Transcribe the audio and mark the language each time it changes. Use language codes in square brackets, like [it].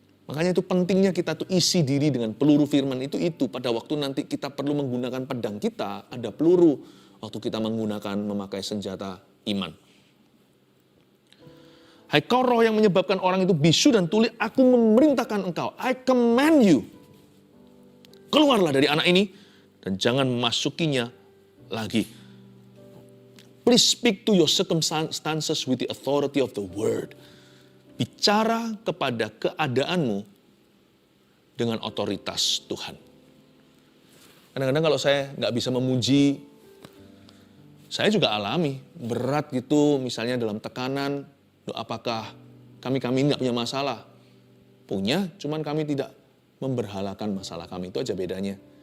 [id] Makanya itu pentingnya kita tuh isi diri dengan peluru firman itu pada waktu nanti kita perlu menggunakan pedang kita, ada peluru waktu kita memakai senjata iman. Hai kau roh yang menyebabkan orang itu bisu dan tuli, aku memerintahkan engkau, [en] I command you. [id] Keluarlah dari anak ini dan jangan memasukinya lagi. [en] Please speak to your circumstances with the authority of the word. [id] Bicara kepada keadaanmu dengan otoritas Tuhan. Kadang-kadang kalau saya nggak bisa memuji, saya juga alami berat gitu, misalnya dalam tekanan. Apakah kami nggak punya masalah? Punya, cuman kami tidak memberhalakan masalah kami, itu aja bedanya.